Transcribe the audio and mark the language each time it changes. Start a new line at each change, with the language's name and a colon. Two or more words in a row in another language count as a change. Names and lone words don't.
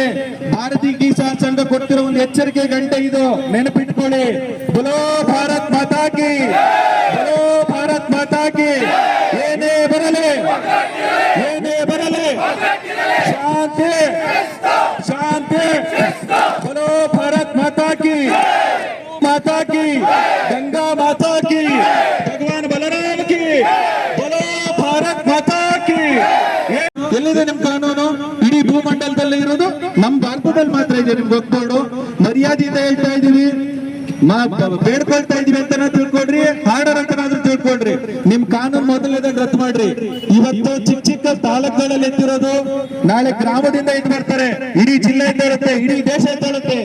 Kannada: ಭಾರತೀಯ ಕಿಸಾನ್ ಸಂಘ ಕೊಡ್ತಿರೋ ಒಂದು ಎಚ್ಚರಿಕೆ ಗಂಟೆ ಇದು, ನೆನಪಿಟ್ಕೊಳ್ಳಿ.
Hindi: बोलो भारत माता की, बोलो भारत माता की.
Kannada: ಏನೇ ಬರಲಿ, ಏನೇ ಬರಲಿ, ಶಾಂತಿ ಶಾಂತಿ.
Hindi: बोलो भारत माता की, माता की, गंगा माता की, भगवान बलराम की, बोलो भारत माता की.
Kannada: ಎಲ್ಲಿದೆ ನಿಮ್ ಕಾನೂನು? ಇಡೀ ಭೂಮಂಡಲದಲ್ಲಿ ಇರೋದು ನಮ್ಮ ಭಾರತದಲ್ಲಿ ಮಾತ್ರ ಇದೆ. ನಿಮ್ಗೆ ಗೊತ್ತೋಡು ಮರ್ಯಾದೆಯಿಂದ ಹೇಳ್ತಾ ಇದೀವಿ, ಬೇಡ್ಕೊಳ್ತಾ ಇದೀವಿ ಅಂತ ತಿಳ್ಕೊಡ್ರಿ, ಹಾರ್ಡರ್ ಅಂತನಾದ್ರೂ ತಿಳ್ಕೊಡ್ರಿ. ನಿಮ್ ಕಾನೂನು ಮೊದಲನೇದಾಗ ರದ್ದು ಮಾಡ್ರಿ. ಇವತ್ತು ಚಿಕ್ಕ ಚಿಕ್ಕ ತಾಲೂಕುಗಳಲ್ಲಿ ಎತ್ತಿರೋದು, ನಾಳೆ ಗ್ರಾಮದಿಂದ ಇದು ಬರ್ತಾರೆ, ಇಡೀ ಜಿಲ್ಲೆಯಿಂದ ಇರುತ್ತೆ, ಇಡೀ ದೇಶ ಇರುತ್ತೆ.